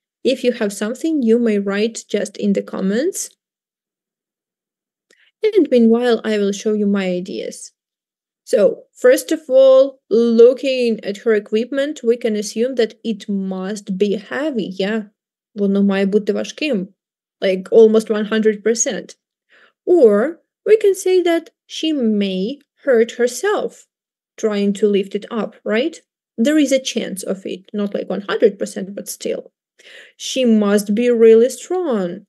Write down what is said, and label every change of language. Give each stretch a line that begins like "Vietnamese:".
English: If you have something, you may write just in the comments. And meanwhile, I will show you my ideas. So, first of all, looking at her equipment, we can assume that it must be heavy, yeah?
Ukrainian: Воно має бути важким,
English: like almost 100%. Or we can say that she may hurt herself trying to lift it up, right? There is a chance of it, not like 100%, but still. She must be really strong.